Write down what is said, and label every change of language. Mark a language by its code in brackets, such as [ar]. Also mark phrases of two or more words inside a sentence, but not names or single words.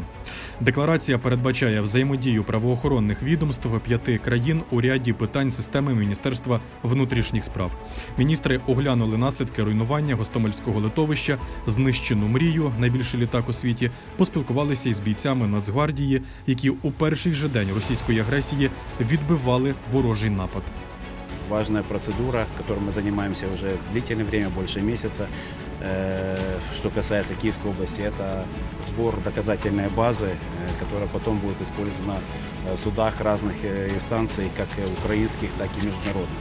[uk] Декларація передбачає взаємодію правоохоронних відомств 5 країн у ряді питань системи Міністерства внутрішніх справ. Міністри оглянули наслідки руйнування Гостомельського литовища, знищену «Мрію», найбільший літак у світі, поспілкувалися із бійцями Нацгвардії, які у перший же день російської агресії відбивали ворожий напад. [ru] Важная процедура, которой мы занимаемся уже длительное время, больше месяца. Что касается Киевской области, это сбор доказательной базы, которая потом будет использована в судах разных инстанций, как украинских, так и международных.